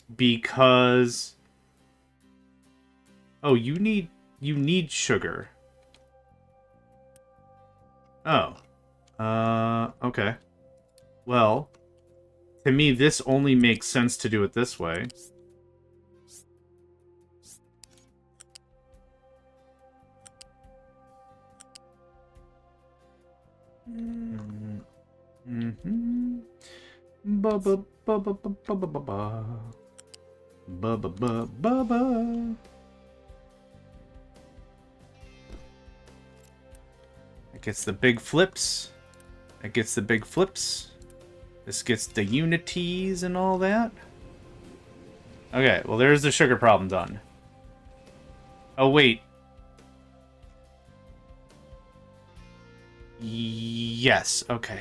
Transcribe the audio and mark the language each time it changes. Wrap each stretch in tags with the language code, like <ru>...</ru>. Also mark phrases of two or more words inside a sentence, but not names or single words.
<en>Because... Oh, you need sugar. Oh. Okay. Well, to me, this only makes sense to do it this way. Mm-hmm. Ba ba ba ba ba ba ba ba ba ba ba ba ba ba. That gets the big flips. That gets the big flips. This gets the unities and all that. Okay, well there's the sugar problem done. Oh wait. Yes, okay.</en>